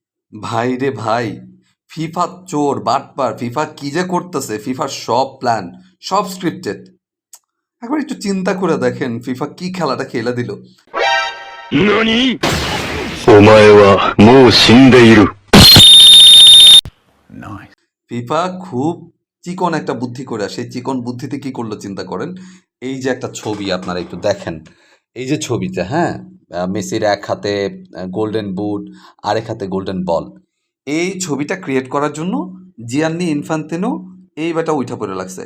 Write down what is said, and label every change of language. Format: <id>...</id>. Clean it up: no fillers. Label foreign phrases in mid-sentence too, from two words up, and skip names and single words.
<bn>ভাই রে ভাই, ফিফা চোর বাটপার, ফিফা কি যে করতেছে, ফিফার সব প্ল্যান, সব স্ক্রিপ্টেড। একবার একটু চিন্তা করে দেখেন ফিফা কি খেলাটা খেলে দিল।</bn> <ja>何お前はもう死んでいる。</ja> <bn>ফিফা খুব চিকন একটা বুদ্ধি করে, সেই চিকন বুদ্ধিতে কি করলো চিন্তা করেন। এই যে একটা ছবি আপনারা একটু দেখেন, এই যে ছবিতে, হ্যাঁ, মেসির এক হাতে গোল্ডেন বুট, আরেক হাতে গোল্ডেন বল। এই ছবিটা ক্রিয়েট করার জন্য জিয়ান্নি ইনফান্তিনো এই বেটা উঠা পড়ে লাগছে।</bn>